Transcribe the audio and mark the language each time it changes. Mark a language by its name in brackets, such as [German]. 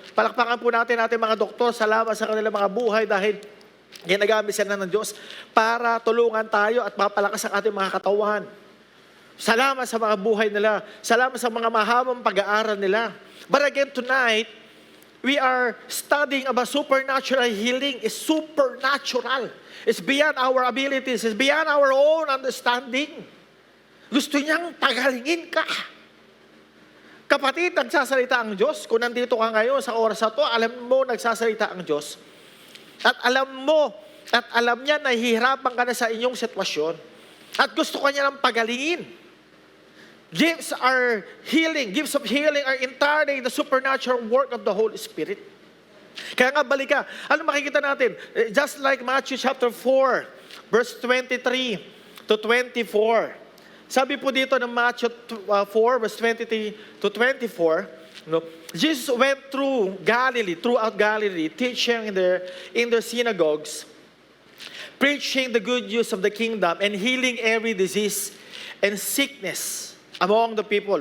[Filipino] Palakpakan po natin ating mga doktor, salamat sa kanilang mga buhay dahil ginagamit sila ng Diyos para tulungan tayo at mapalakas ang ating mga katawan. Salamat sa mga buhay nila. Salamat sa mga mahabang pag-aaral nila. [English] But again, tonight, we are studying about supernatural healing. It's supernatural. It's beyond our abilities. It's beyond our own understanding. [Filipino] Gusto niyang pagalingin ka. Kapatid, nagsasalita ang Diyos. Kung nandito ka ngayon sa oras na to, alam mo nagsasalita ang Diyos. At alam mo, at alam niya na hihirapan ka na sa inyong sitwasyon. At gusto ka niya ng pagalingin. [English] Gifts of healing are entirely the supernatural work of the Holy Spirit. [Filipino] Kaya nga balik ka. Ano makikita natin? [English] Just like Matthew chapter 4, verse 23 to 24. [Filipino] Sabi po dito ng [English] Matthew 4, verse 23 to 24, Jesus went throughout Galilee, teaching in their synagogues, preaching the good news of the kingdom, and healing every disease and sickness among the people.